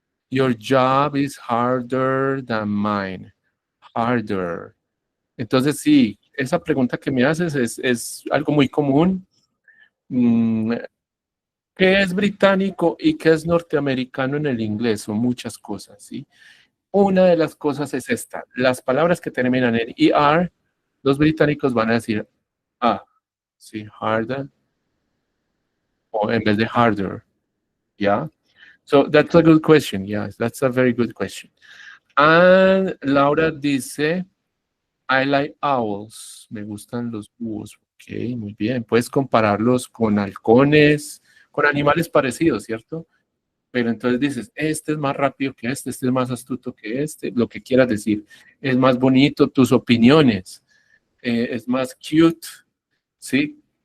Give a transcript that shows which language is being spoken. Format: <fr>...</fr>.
<en>Your job is harder than mine. Harder.</en> <es>Entonces, sí, esa pregunta que me haces es algo muy común. Mm, ¿Qué es británico y qué es norteamericano en el inglés? Son muchas cosas, ¿sí? Una de las cosas es esta. Las palabras que terminan en ER, los británicos van a decir sí, harder, o en vez de harder, ¿ya?</es> <en>So, that's a good question, yes, that's a very good question. And Laura dice, I like owls.</en> <es>Me gustan los búhos. Ok, muy bien. Puedes compararlos con halcones, con animales parecidos, ¿cierto? Pero entonces dices, este es más rápido que este es más astuto que este, lo que quieras decir. Es más bonito, tus opiniones. Es más cute, ¿sí?</es>